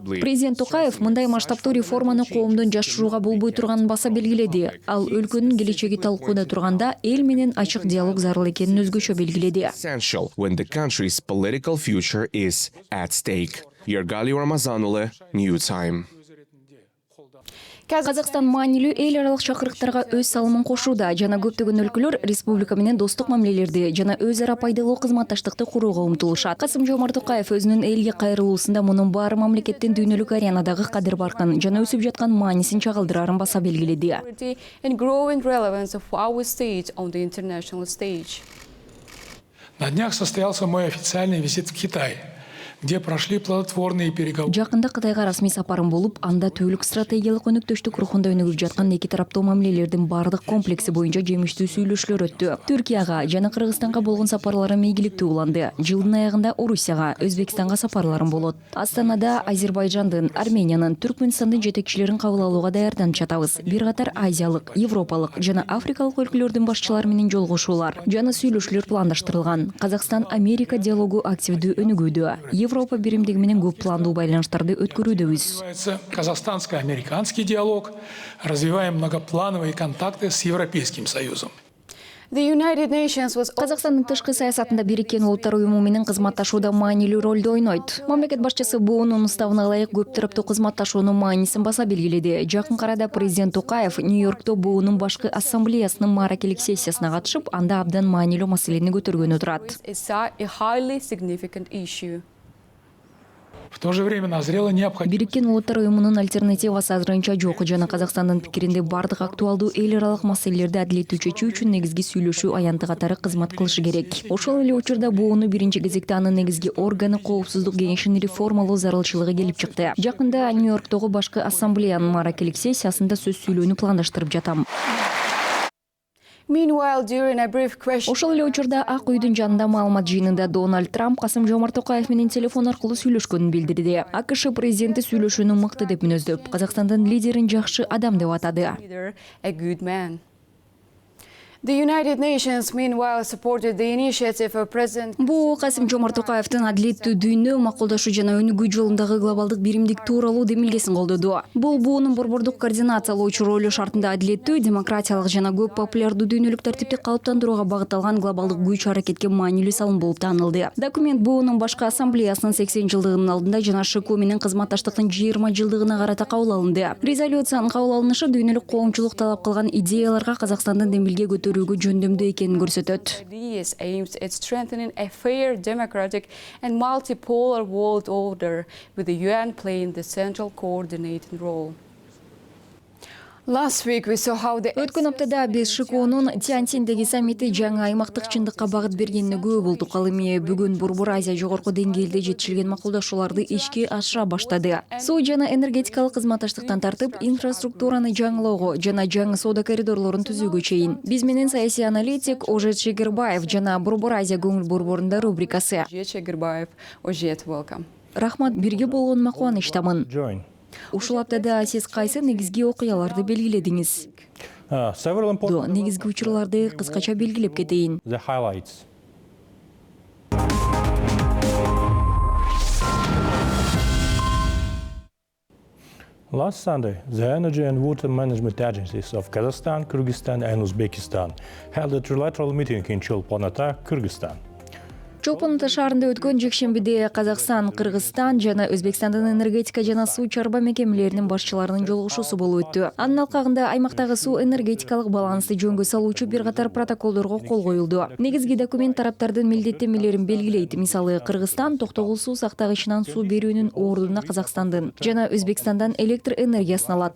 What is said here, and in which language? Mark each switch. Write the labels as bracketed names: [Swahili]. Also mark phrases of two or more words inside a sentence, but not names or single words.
[Kyrgyz] Президент Токаев мындай масштабтуу реформаны коомдон жашырууга болбой турганын баса белгиледи. Ал өлкөнүн келечеги талкууда турганда эл менен ачык диалог зарыл экенин өзгөчө белгиледи. [English] essential when the country's political future is at stake. Yergali Ramazanulu, New Time. [Kyrgyz] Казакстан маанилүү эл аралык чакырыктарга өз салымын кошууда жана көптөгөн өлкөлөр республика менен достук мамилелерди жана өз ара пайдалуу кызматташтыкты курууга умтулушат. Касым-Жомарт Токаев өзүнүн элге кайрылуусунда мунун баары мамлекеттин дүйнөлүк аренадагы кадыр баркын жана өсүп жаткан маанисин чагылдырарын баса белгиледи. [English] And growing relevance of our state on the international stage. [Russian] На днях состоялся мой официальный визит в Китай, где прошли плодотворные переговоры. [Kyrgyz] Жакында Кытайга расмий сапарым болуп, анда түбөлүк стратегиялык өнөктөштүк рухунда өнүгүп жаткан эки тараптуу мамилелердин бардык комплекси боюнча жемиштүү сүйлөшүүлөр өттү. Түркияга жана Кыргызстанга болгон сапарларым ийгиликтүү уланды. Жылдын аягында Орусияга, Өзбекстанга сапарларым болот. Астанада Азербайжандын, Армениянын, Түркмөнстандын жетекчилерин кабыл алууга даярданып жатабыз. Бир катар азиялык, европалык жана африкалык өлкөлөрдүн башчылары менен жолугушуулар жана сүйлөшүүлөр пландаштырылган. Казакстан-Америка диалогу активдүү өнүгүүдө. Европа биримдиги менен көп пландуу байланыштарды өткөрүүдөбүз. [Russian] Казахстанско-американский диалог. Развиваем многоплановые контакты с Европейским Союзом. [English] The United Nations was [Kyrgyz] Казакстандын тышкы саясатында Бириккен Улуттар уюму менен кызматташууда маанилүү ролду ойнойт. Мамлекет башчысы буунун уставына ылайык көп тараптуу кызматташуунун маанисин баса белгиледи. Жакын арада президент Токаев Нью-Йоркто буунун башкы ассамблеясынын мааракелик сессиясына катышып, анда абдан маанилүү маселени көтөргөнү турат. [English] It's a highly significant issue. [Russian] В то же время назрела необходимость. [Kyrgyz] Бириккен Улуттар уюмунун альтернативасы азырынча жок жана Казакстандын пикиринде бардык актуалдуу эл аралык маселелерди адилеттүү чечүү үчүн негизги сүйлөшүү аянты катары кызмат кылышы керек. Ошол эле учурда бууну биринчи кезекте анын негизги органы Коопсуздук кеңешин реформалоо зарылчылыгы келип чыкты. Жакында Нью-Йорктогу башкы ассамблеянын мааракелик сессиясында сөз сүйлөөнү пландаштырып жатам. [English] Meanwhile, during a brief question, [Kyrgyz] Ошол эле учурда Ак үйдүн жанында маалымат жыйынында Дональд Трамп Касым-Жомарт Токаев менен телефон аркылуу сүйлөшкөнүн билдирди. АКШ президенти сүйлөшүүнү мыкты деп мүнөздөп, Казакстандын лидерин жакшы адам деп атады. [English] a good man. The United Nations, meanwhile, supported the initiative of President. [Kyrgyz] Бу Касым-Жомарт Токаевдин адилеттүү дүйнө макулдашуу жана өнүгүү жолундагы глобалдык биримдик тууралуу демилгесин колдоду. Бул буунун борбордук координациялоочу ролу шартында адилеттүү, демократиялык жана көп популярдуу дүйнөлүк тартипти калыптандырууга багытталган глобалдык күч аракетке маанилүү салым болуп таанылды. Документ буунун башкы ассамблеясынын 80 жылдыгынын алдында жана ШКУ менен кызматташтыктын 20 жылдыгына карата кабыл алынды. Резолюциянын кабыл алынышы дүйнөлүк коомчулук талап кылган идеяларга Казакстандын демилге көтөрүүгө жөндөмдүү экенин көрсөтөт. [English] Ideas aims at strengthening a fair, democratic and multipolar world order, with the UN playing the central coordinating role. Last week we saw how the [Kyrgyz] Өткөн аптада биз ШКОнун Тяньциндеги саммити жаңы аймактык чындыкка багыт бергенине күбө болдук. Ал эми бүгүн Борбор Азия жогорку деңгээлде жетишилген макулдашууларды ишке ашыра баштады. Суу жана энергетикалык кызматташтыктан тартып, инфраструктураны жаңылоого жана жаңы соода коридорлорун түзүүгө чейин. Биз менен саясий аналитик Ожет Шегирбаев жана Борбор Азия көңүл борборунда рубрикасы. [English] Welcome. [Kyrgyz] Рахмат, бирге болгонума кубанычтамын. Ушул аптада сиз кайсы негизги окуяларды белгиледиңиз? Негизги учурларды кыскача белгилеп кетейин. [English] Last Sunday, the Energy and Water Management Agencies of Kazakhstan, Kyrgyzstan and Uzbekistan held a trilateral meeting in Cholpon-Ata, Kyrgyzstan. [Kyrgyz] Чолпон-Ата шаарында өткөн жекшембиде Казакстан, Кыргызстан жана Өзбекстандын энергетика жана суу чарба мекемелеринин башчыларынын жолугушуусу болуп өттү. Анын алкагында аймактагы суу энергетикалык балансты жөнгө салуучу бир катар протоколдорго кол коюлду. Негизги документ тараптардын милдеттенмелерин белгилейт. Мисалы, Кыргызстан токтогул суу сактагычынан суу берүүнүн ордуна Казакстандын жана Өзбекстандан электр энергиясын алат.